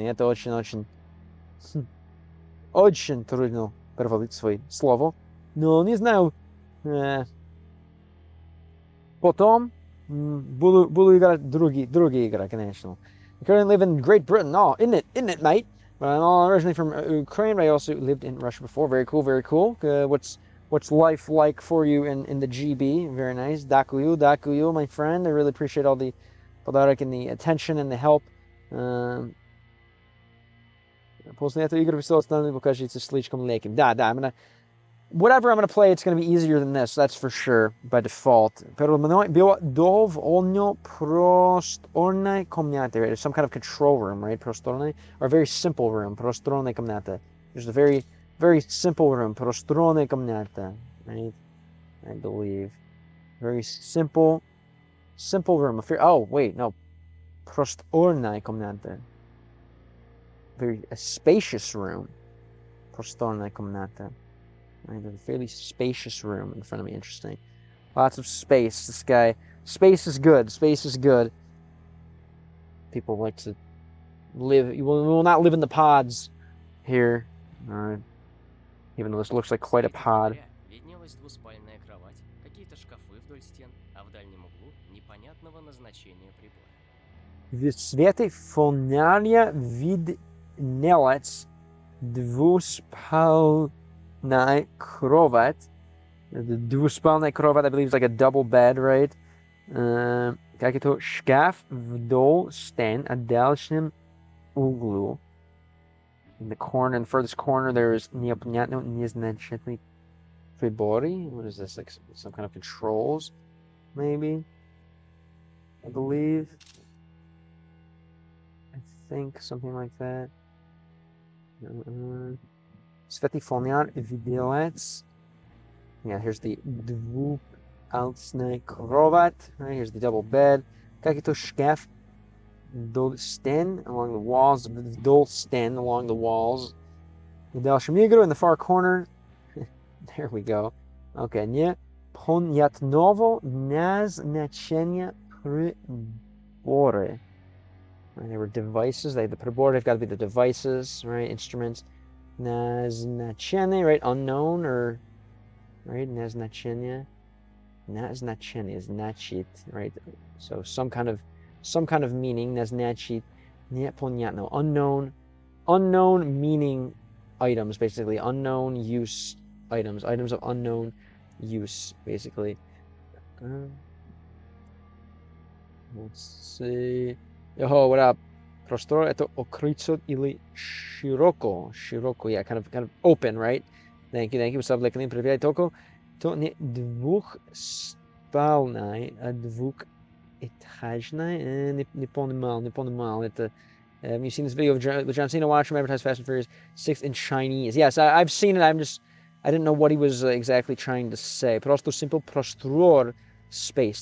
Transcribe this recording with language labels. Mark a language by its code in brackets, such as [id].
[ru] Это очень трудно переводить свои слова. Но не знаю, потом буду играть другие игры, конечно. [en] I currently live in Great Britain. Oh, isn't it, mate? But I'm originally from Ukraine, but I also lived in Russia before. Very cool. What's life like for you in the GB? Very nice. Dakuyu, my friend. I really appreciate all the подарок and the attention and the help. [ru] После этой игры все остальное покажется слишком легким. [en] Да, whatever I'm gonna play, it's gonna be easier than this. That's for sure by default. [ru] Pero было довольно просторная комната. [en] Right? It's some kind of control room, right? Просторная, or a very simple room. [ru] Просторная комната. [en] There's a very simple room. [ru] Просторная комната, right? [en] I believe. Very simple room. Oh, wait, no. [ru] Просторная комната. [en] A spacious room. [ru] Просторная комната. [en] Right, a fairly spacious room in front of me. Interesting. Lots of space. This guy. Space is good. People like to live. We will not live in the pods here. Even though this looks like quite a pod. [ru] Виднелась двуспальная кровать, какие-то шкафы вдоль стен, а в дальнем углу непонятного назначения прибора. В свете фонаря виднелась двуспальная кровать. [en] The [ru] двуспальная кровать, [en] I believe, is like a double bed, right? [ru] Как это шкаф вдоль стен, а дальнем углу. [en] In the furthest corner, there's [ru] непонятно незначительный приборы. [en] What is this? Like some kind of controls, maybe? I believe. I think something like that. [ru] Svetý foniar виделец. [en] Yeah, here's the [ru] двухспальная кровать. [en] Right, here's the double bed. [ru] Как это шкаф вдоль стен [en] along the walls. [ru] Вдоль стен [en] along the walls. In the far corner. There we go. [ru] Okay, непонятного назначения приборы. [en] They were devices. The приборы have got to be the devices, right? Instruments. [ru] Назначение, right? [en] Unknown or, right? Назначение. [ru] Назначение, значит, right? [en] So some kind of meaning. Назначить. Непонятно. Unknown meaning items, basically. Unknown use items. Items of unknown use, basically. Let's see. Yo, what up? [ru] Простор это открыто или широко? [en] Широко, yeah, kind of open, right? Thank you. What's up, Lekalin? Привет, Токо. [ru] То не двухспальная, а двухэтажная. Не понимал. Это... [en] you've seen this video of John Cena watch him advertise Fast and Furious 6 in Chinese. Yes, I've seen it. I didn't know what he was exactly trying to say. [ru] Просто simple простор space.